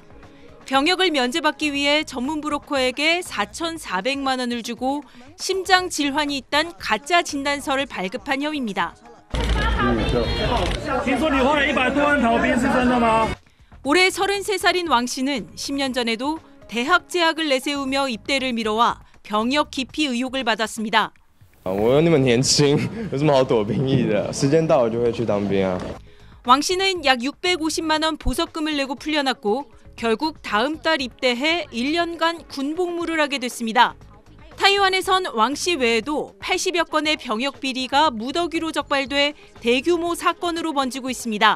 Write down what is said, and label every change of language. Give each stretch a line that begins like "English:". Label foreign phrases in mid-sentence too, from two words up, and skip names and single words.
Korean: 병역을 면제받기 위해 전문 브로커에게 4,400만 원을 주고 심장 질환이 있다는 가짜 진단서를 발급한 혐의입니다. 올해 33살인 왕 씨는 10년 전에도 대학 재학을 내세우며 입대를 미뤄와 병역 기피 의혹을 받았습니다.
Chinese: 我又那么年轻，有什么好躲兵役的？时间到了就会去当兵啊。
Korean: 왕 씨는 약 650만 원 보석금을 내고 풀려났고 결국 다음 달 입대해 1년간 군복무를 하게 됐습니다. 타이완에선 왕 씨 외에도 80여 건의 병역 비리가 무더기로 적발돼 대규모 사건으로 번지고 있습니다.